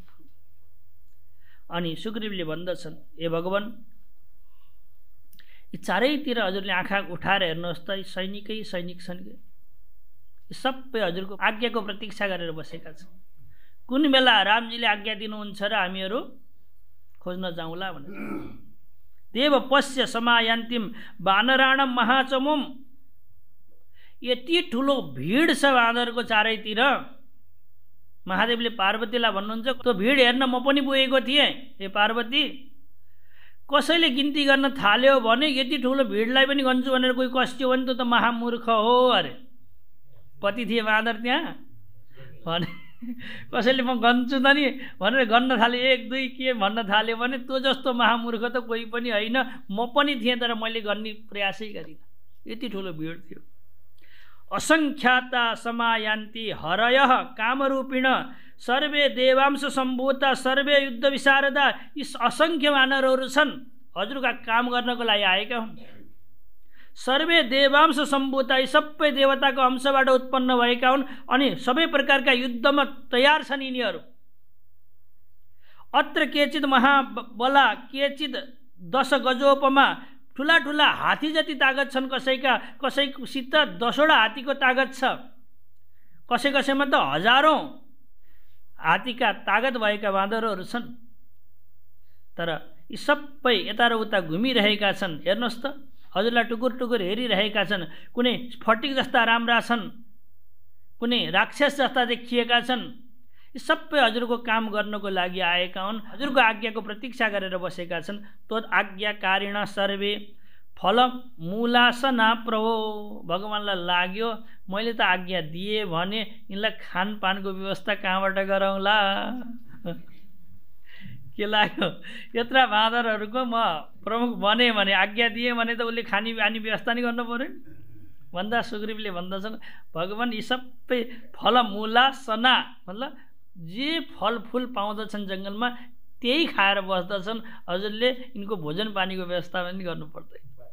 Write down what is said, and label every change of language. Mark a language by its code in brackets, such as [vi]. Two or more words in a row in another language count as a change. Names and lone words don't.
[ne] अनि सुग्रीवले भन्दछन् हे भगवान, यी चारैतिर हजुरले आँखा उठाएर हेर्नुहोस् त, सैनिकै सैनिक छन् कि सबै हजुरको आज्ञाको प्रतीक्षा गरेर बसेका छन्। कुन बेला रामजीले आज्ञा दिनुहुन्छ र हामीहरू खोज्न जाउँला भनेर। [sa] देव पश्य समायान्तिम वानराणम महाचमुम। [ne] यति ठुलो भिड छ बाँदरको चारैतिर। महादेवले पार्वतीलाई भन्नुहुन्छ त्यो भिड हेर्न म पनि गएको थिएँ। हे पार्वती, कसैले गिन्ती गर्न थाल्यो भने यति ठुलो भिडलाई पनि गन्छु भनेर कोही कस्यो भने त महामूर्ख हो अरे। कति थिए बाँदर त्यहाँ भने कसैले म गन्छु त नि भनेर गन्न थाले, एक दुई के भन्न थाल्यो भने त्यो जस्तो महामूर्ख त कोही पनि होइन। म पनि थिएँ तर मैले गर्ने प्रयासै गरिनँ, यति ठुलो भिड थियो। [sa] असङ्ख्याता समायान्ति हरयः कामरूपिण सर्वे देवांश सम्भूता सर्वे युद्ध विशारदा, [ne] यी असङ्ख्य वानरहरू छन् हजुरका काम गर्नको लागि आएका हुन्। [sa] सर्वे देवांश सम्भूता, [ne] यी सबै देवताको अंशबाट उत्पन्न भएका हुन् अनि सबै प्रकारका युद्धमा तयार छन् यिनीहरू। [sa] अत्र केचित महाबला केचित 10 गजोपमा, [ne] ठुला ठुला हात्ती जति तागत छन् कसैसित 10वटा हात्तीको तागत छ, कसैमा त हजारौं हात्तीका तागत भएका बाँदरहरू छन्। तर यी सबै यता र उता घुमिरहेका छन्। हेर्नुहोस् त हजुरलाई टुकुर टुकुर हेरिरहेका छन्। कुनै फटिक जस्ता राम्रा छन्, कुनै राक्षस जस्ता देखिएका छन्। यी सबै हजुरको काम गर्नको लागि आएका हुन्, हजुरको आज्ञाको प्रतीक्षा गरेर बसेका छन्। [sa] तोद आज्ञाकारिण सर्वे फल मूलासना प्रभो, [ne] भगवानलाई लाग्यो मैले त आज्ञा दिए भने यिनलाई खानपानको व्यवस्था कहाँबाट गरौँला। के लाग्यो यत्रा बाँदरहरूको म प्रमुख बने भने, आज्ञा दिए भने त उसले खानी पानी व्यवस्था नै गर्नु पर्यो भन्दा सुग्रीवले भन्दछन् भगवान यी सबै [sa] फल मूलासना [ne] मतलब जे फलफुल पाउँदछन् जङ्गलमा त्यही खाएर बस्दछन्, हजुरले यिनको भोजन पानीको व्यवस्था पनि गर्नु पर्दैन।